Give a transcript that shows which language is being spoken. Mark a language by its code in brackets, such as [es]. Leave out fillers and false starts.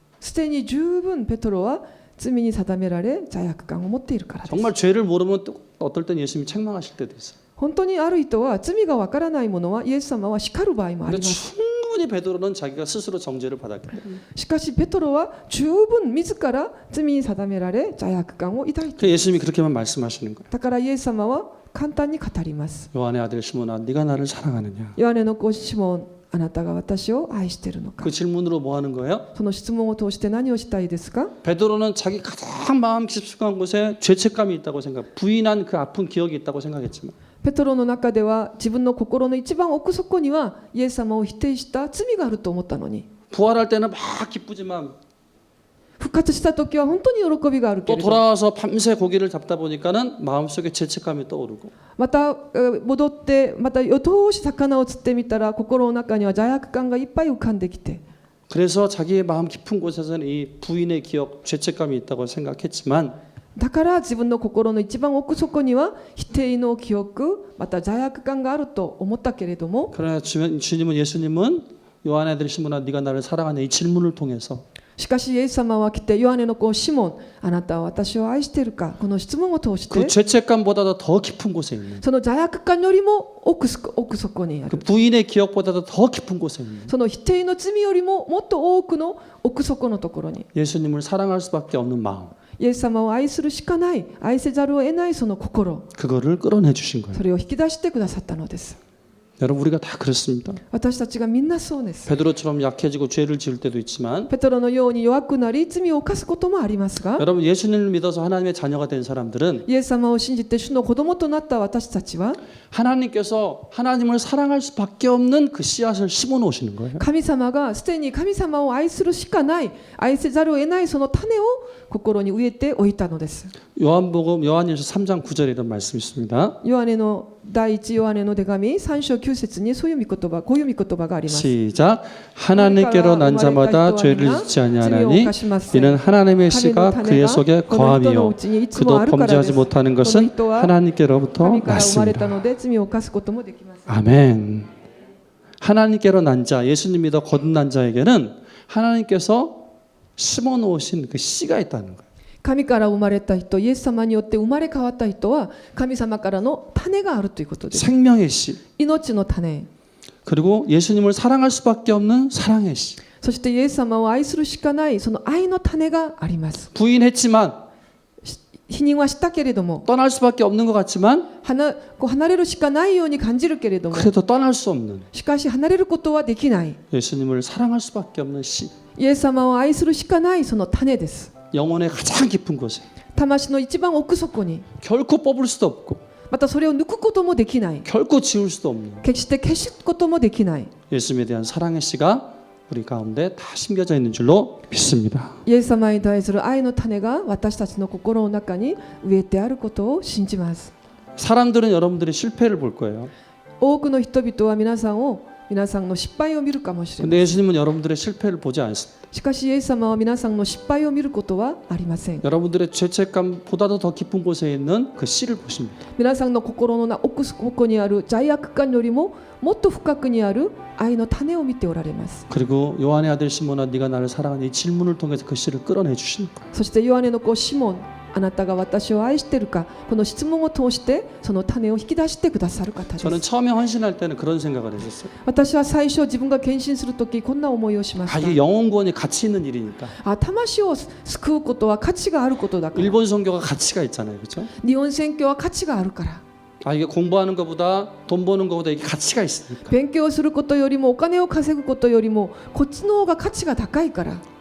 [ja] すでに十分ペトロは罪に定められ罪悪感を持っているからです。 [ko] 정말 죄를 모르면 또 어떨 땐 예수님이 책망하실 때도 있어요. [ja] 本当にある人は罪がわからない者はイエス様は叱る場合もあり [ko] 근데 [ja] ます。 [ko] 충분히 베드로는 자기가 스스로 정죄를 받았기 때문에. [ja] しかしペトロは十分自ら罪に定められ罪悪感を抱いている。 [ko] 그 예수님이 그렇게만 말씀하시는 거예요. [ja] だからイエス様は簡単に語ります。 [ko] 요한의 아들 시몬아, 네가 나를 사랑하느냐? [ja] ヨハネの子シモン、あなたが私を愛しているのか。 [ko] 그 질문으로 뭐 하는 거예요? [ja] その質問を通して何をしたいですか。 [ko] 베드로는 자기 가장 마음 깊숙한 곳에 죄책감이 있다고 생각, 부인한 그 아픈 기억이 있다고 생각했지만 [ja] ペトロの中では自分の心の一番奥底にはイエス様を否定した罪があると思ったのに、 [ko] 부활할 때는 막 기쁘지만 [ja] 復活した時は本当に喜びがあるけ [ko] 또 [ja] れど [ko] 돌아와서 밤새 고기를 잡다 보니까는 마음속에 죄책감이 떠오르고 [ja] また戻ってまた夜通し魚を釣ってみたら心の中には罪悪感がいっぱい浮かんできて [ko] 그래서 자기의 마음 깊은 곳에서는 이 부인의 기억, 죄책감이 있다고 생각했지만 [ja] だから自分の心の一番奥底には否定の記憶また罪悪感があると思ったけれども [ko] 그러나 주님은 예수님은 요한의 아들 시몬아 네가 나를 사랑하냐 이 질문을 통해서 [ja] しかしイエス様は来てヨハネの子シモンあなたは私を愛しているかこの質問を通し [ko] 그 [ja] て [ko] 죄책감보다도 더 깊은 곳에 있는 [ja] その罪悪感よりも奥底にあ [ko] 그 [ja] る [ko] 부인의 기억보다도 더 깊은 곳에 있는 [ja] その否定の罪よりももっと多くの奥底のところに [ko] 예수님을 사랑할 수밖에 없는 마음 [ja] イエス様を愛するしかない愛せざるを得ないその心 [ko] 그거를 끌어내 주신 거예요. [ja] それを引き出してくださったのです [ko] 여러분 우리가 다 그렇습니다. [ja] 私たちがみんなそうです [ko] 베드로처럼 약해지고 죄를 지을 때도 있지만 [ja] ペトロのように弱くなり罪を犯すこともありますが [ko] 여러분 예수님을 믿어서 하나님의 자녀가 된 사람들은 [ja] イエス様を信じて主の子供となった私たちは [ko] 하나님께서 하나님을 사랑할 수밖에 없는 그 씨앗을 심어 놓으시는 거예요. [ja] 神様がすでに神様を愛するしかない愛せざるを得ないその種を心に植えておいたのです [ko] 요한복음 요한일서 3장 9절에 이런 말씀이 있습니다. [ja] ヨハネの第一ヨハネの手紙3章9節にそういう御言葉こういう御言葉があります [ko] 시작. 하나님께로 난 자마다 죄를 짓지 아니하나니 이는 하나님의 씨가 그의 속에 거함이요 그도 범죄하지 못하는 것은 하나님께로부터 [ja] 神から生まれ [ko] 났습니다. [ja] たので罪を犯すこともできません [ko] 아멘. 하나님께로 난 자, 예수님 믿어 거듭난 자에게는 하나님께서 심어 놓으신 그 씨가 있다는 거예요. [ja] 神から生まれた人イエス様によって生まれ変わった人は神様からの種があるということです [ko] 생명의 씨. [ja] 命の種 [ko] 그리고 예수님을 사랑할 수밖에 없는 사랑의 씨. [ja] そしてイエス様を愛するしかないその愛の種があります [ko] 부인했지만 [ja] 否認はしたけれども [ko] 떠날 수밖에 없는 것 같지만 [ja] 離れるしかないように感じるけれども [ko] 그래도 떠날 수 없는 [ja] しかし離れることはできない [ko] 예수님을 사랑할 수밖에 없는 씨. [ja] イエス様を愛するしかないその種です [ko] 영혼의 가장 깊은 곳에 [ja] 魂の一番奥底に [ko] 결코 뽑을 수도 없고 [ja] またそれを抜くこともできない [ko] 결코 지울 수도 없는 [ja] 決して消すこともできない [ko] 예수님에 대한 사랑의 씨가 우리 가운데 다 심겨져 있는 줄로 믿습니다. [ja] イエス様に対する愛の種が私たちの心の中に植えてあることを信じます [ko] 사람들은 여러분들의 실패를 볼 거예요. [ja] 多くの人々は皆さんの失敗を見るかもしれません [ko] 근데 예수님은 여러분들의 실패를 보지 않습니다. [ja] しかしイエス様は皆さんの失敗を見ることはありません [ko] 여러분들의 죄책감보다도 더 깊은 곳에 있는 그 씨를 보십니다. [ja] 皆さんの心の奥底にある罪悪感よりももっと深くにある愛の種を見ておられます [ko] 그리고 요한의 아들 시몬아 네가 나를 사랑하니 이 질문을 통해서 그 씨를 끌어내 주시는 거예요. [ja] そしてヨハネの子シモンあなたが私を愛しているかこの質問を通してその種を引き出してくださる方で [ko] 저는 [ja] す [ko] 처음에 헌신할 때는 그런 생각을 했었어요. [ja] 私は最初自分が献身するときこんな思いをしま [ko] 아 [ja] し [ko] 이게 영혼 구원이 가치 있는 일이니까. [ja] た魂を救うことは価値があることだから [ko] 일본 선교가 가치가 있잖아요, 그렇죠? [ja] 日本宣教は価値があるから [ko] 아 이게 공부하는 것보다 돈 버는 것보다 이게 가치가 있으니까. [ja] 勉強することよりもお金を稼ぐことよりもこっちの方が価値が高いから